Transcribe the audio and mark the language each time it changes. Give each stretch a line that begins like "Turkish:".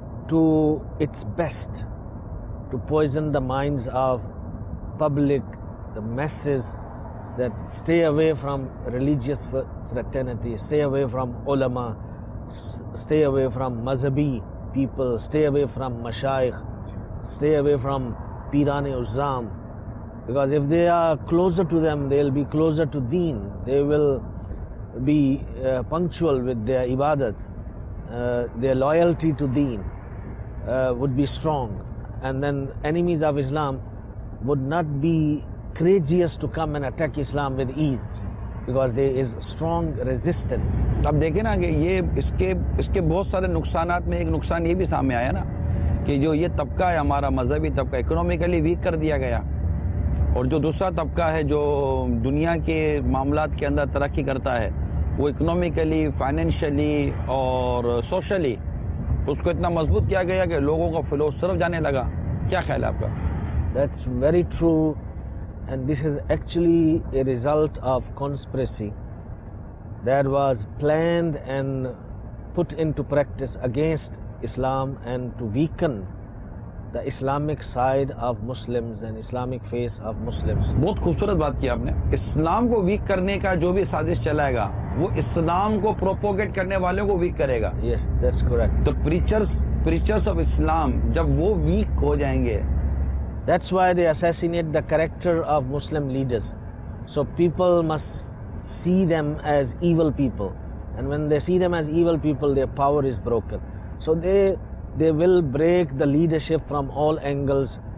English: to its best to poison the minds of public, the masses, that stay away from religious fraternity, stay away from ulama, stay away from mazhabi people, stay away from mashayikh, stay away from Piran-e-Uzzam, because if they are closer to them, they will be closer to deen, they will be punctual with their ibadat, their loyalty to deen would be strong, and then enemies of Islam would not be courageous to come and attack Islam with ease, because there is strong resistance.
Urdu: اب دیکھیں نا کہ یہ اس کے بہت سارے نقصانات میں ایک نقصان یہ بھی سامنے آیا نا کہ جو یہ طبقہ ہے ہمارا مذہبی طبقہ اکنومیکلی ویک کر دیا گیا, اور جو دوسرا طبقہ ہے جو دنیا کے معاملات کے اندر ترقی کرتا ہے وہ اکنومیکلی, فائنینشلی اور سوشلی اس کو اتنا مضبوط کیا گیا کہ لوگوں کا فلو صرف جانے لگا. کیا خیال ہے آپ کا؟
English: That's very true, and this is actually a result of conspiracy that was planned and put into practice against Islam and to weaken the Islamic side of Muslims and Islamic face of Muslims.
Urdu: بہت خوبصورت بات کی آپ نے. اسلام کو week کرنے کا جو بھی سازش چلائے گا وہ اسلام کو پروپوگیٹ کرنے والوں کو ویک کرے گا.
English: Yes, that's correct.
Urdu: تو
English: preachers of
Urdu: اسلام جب وہ ویک ہو جائیں گے,
English: that's why they assassinate the character of Muslim leaders. So people must see them as evil people, and when they see them as evil people, their power is broken. So they will break the leadership from all angles.